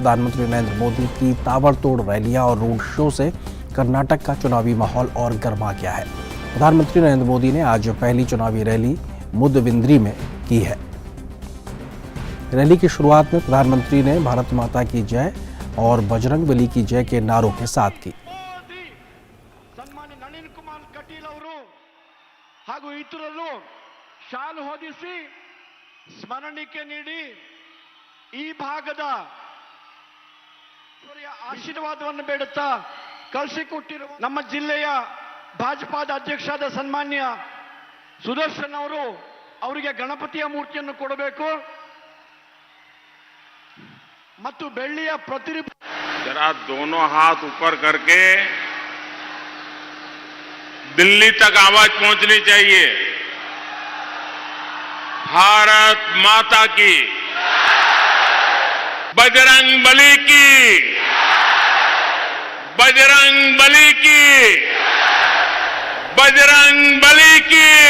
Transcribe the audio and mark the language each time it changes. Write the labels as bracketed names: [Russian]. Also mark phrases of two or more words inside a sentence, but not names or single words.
[Hindi] प्रधानमंत्री नरेंद्र मोदी की ताबड़तोड़ रैलियां और रोड शो से कर्नाटक का चुनावी माहौल और गर्मा गया है। प्रधानमंत्री नरेंद्र मोदी ने आज पहली चुनावी रैली मुदबिंद्री में की है। रैली की शुरुआत में प्रधानमंत्री ने भारत माता की जय और बजरंगबली की जय के नारों के साथ की। [Kannada] ಸ್ಮರಣಿಕೆ ನೀಡಿ ಈ ಭಾಗದ ಆಶೀರ್ವಾದವನ್ನು ಬೇಡುತ್ತಾ ಕಳಿಸಿಕೊಟ್ಟಿರುವ ನಮ್ಮ ಜಿಲ್ಲೆಯ ಭಾಜಪಾದ ಅಧ್ಯಕ್ಷರಾದ ಸನ್ಮಾನ್ಯ ಸುದರ್ಶನ್ ಅವರು ಅವರಿಗೆ ಗಣಪತಿಯ ಮೂರ್ತಿಯನ್ನು ಕೊಡಬೇಕು ಮತ್ತು ಬೆಳ್ಳಿಯ ಪ್ರತಿರೂಪ। [Hindi] जरा दोनों हाथ ऊपर करके दिल्ली तक आवाज पहुंचनी चाहिए। भारत माता की, बजरंग बली की, बजरंग बली की, बजरंग बली की।